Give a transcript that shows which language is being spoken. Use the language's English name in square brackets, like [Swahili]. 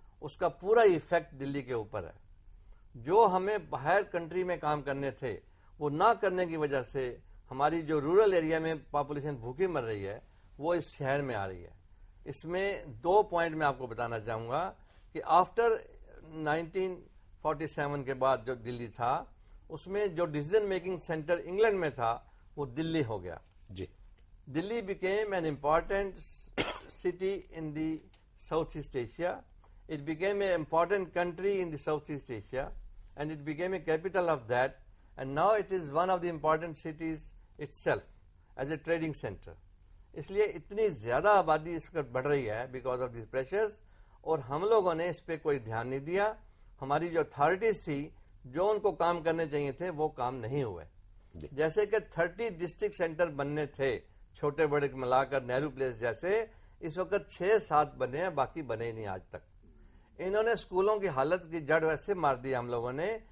[Hindi] उसका पूरा इफेक्ट दिल्ली के ऊपर है। जो हमें बाहर कंट्री में काम करने थे वो ना करने की वजह से हमारी जो रूरल एरिया में पॉपुलेशन भूखी मर रही है वो इस शहर में आ रही है। इसमें 2 पॉइंट मैं आपको बताना चाहूंगा कि आफ्टर 1947 के बाद जो दिल्ली था उसमें जो डिसीजन मेकिंग सेंटर इंग्लैंड में था वो दिल्ली हो गया जी। [English] Delhi became an important city in the Southeast Asia. It became an important country in the Southeast Asia and it became a capital of that, and now it is one of the important cities itself as a trading center. [Hindi] इसलिए इतनी ज्यादा आबादी इस वक्त बढ़ रही है [English] because of this pressures, [Hindi] और हम लोगों ने इस पे कोई ध्यान नहीं दिया। हमारी जो अथॉरिटीज थी जो उनको काम करने चाहिए थे वो काम नहीं हुए। जैसे कि 30 डिस्ट्रिक्ट सेंटर बनने थे छोटे बड़े मिलाकर, नेहरू प्लेस जैसे, इस वक्त 6-7 बने हैं, बाकी बने ही नहीं आज तक। इन्होंने स्कूलों की हालत की जड़ वैसे मार दी हम लोगों ने